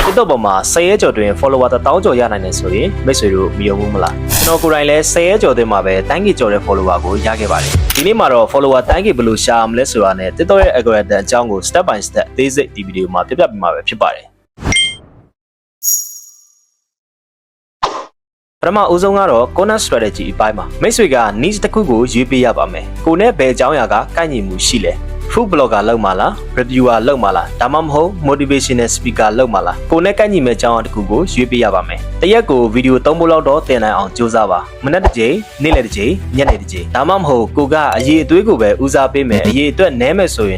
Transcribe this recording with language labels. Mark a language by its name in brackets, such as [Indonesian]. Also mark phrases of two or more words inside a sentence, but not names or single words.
[Burmese] TikTok ပေါ်မှာ10ရက်ကျော်တွင် follower 1000ကျော်ရနိုင်တယ်ဆိုရင်မိတ်ဆွေတို့မယုံဘူးမလားကျွန်တော်ကိုယ်တိုင်လည်း10ရက်ကျော်တွင်မှာပဲတန်းကြီးကျော်တဲ့ follower ကိုရခဲ့ပါတယ်ဒီနေ့မှာတော့ follower တန်းကြီးဘယ်လိုရှာမလဲဆိုတာနဲ့ TikTok ရဲ့ algorithm အကြောင်းကို [English] step by step [Burmese] အသေးစိတ်ဒီဗီဒီယိုမှာပြပြပေးမှာပဲဖြစ်ပါတယ် ပထမဦးဆုံးကတော့ [English] content strategy [Burmese] အပိုင်းမှာမိတ်ဆွေက niche တစ်ခုကိုရွေးပေးရပါမယ်ကိုနဲ့ဘယ်အကြောင်းအရာကကိုက်ညီမှုရှိလဲ [English] food blogger [Burmese] လောက်မှာလား reviewer လောက်မှာလားဒါမှမဟုတ် [English] motivational speaker [Burmese] လောက်မှာလားကိုနဲ့ကိုက်ညီမဲ့အကြောင်းအရာတစ်ခုကိုရွေးပေးရပါမယ်တရက်ကိုဗီဒီယို3ပုတ်လောက်တော့တင်နိုင်အောင်ကြိုးစားပါမနက်တစ်ကြိမ်နေ့လယ်တစ်ကြိမ်ညနေတစ်ကြိမ်ဒါမှမဟုတ်ကိုကအရေးအသွေးကိုပဲဦးစားပေးမယ်အရေးအတွက်နည်းမယ်ဆိုရင်